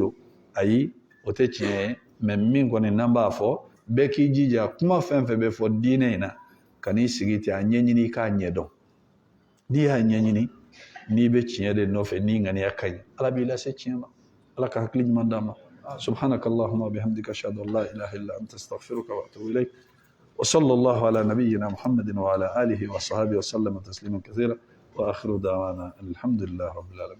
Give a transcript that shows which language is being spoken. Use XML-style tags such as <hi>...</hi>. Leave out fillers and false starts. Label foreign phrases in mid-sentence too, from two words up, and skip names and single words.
<bm>don ayi o tɛ tiɲɛ ye mais min kɔni n'an b'a fɔ bɛɛ k'i jija kuma fɛn fɛn bɛ fɔ diinɛ in na ka n'i sigi ten a ɲɛɲini i k'a ɲɛdɔn n'i y'a ɲɛɲini n'i bɛ tiɲɛ de nɔfɛ n'i ŋaniya ka ɲi ala b'i lase tiɲɛ ma ala ka hakili ɲuman d'an ma</bm> <ar>سبحانك اللهم وبحمدك أشهد أن لا إله إلا أنت أستغفرك وأتوب إليك وصلى الله على نبينا محمد وعلى آله وصحبه وسلم تسليما كثيرا وآخر دعوانا الحمد لله رب</ar>